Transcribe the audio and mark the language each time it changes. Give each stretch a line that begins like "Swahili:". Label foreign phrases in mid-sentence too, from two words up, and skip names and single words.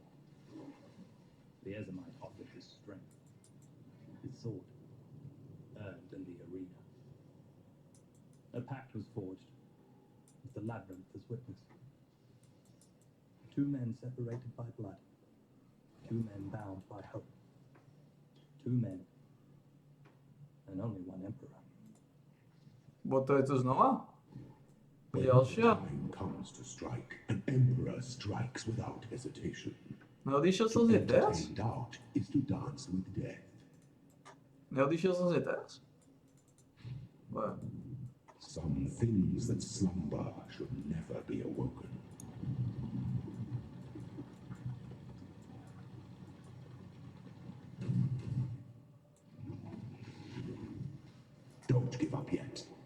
English: The Esamite offered his strength, his sword, earned in the arena. A pact was forged, with the labyrinth as witness. Two men separated by blood, two men bound by hope, two men, and only one emperor.
Slovak: Bo to je tu znova?
English: When
Slovak: Ďalšia?
English: time comes to strike, an emperor strikes without hesitation.
Slovak: Neodišiel som
English: To
Slovak: z nej teraz?
English: entertain doubt is to dance with death.
Slovak: Neodišiel som z nej teraz?
English: But Some things that slumber should never be awoken. Don't give up yet.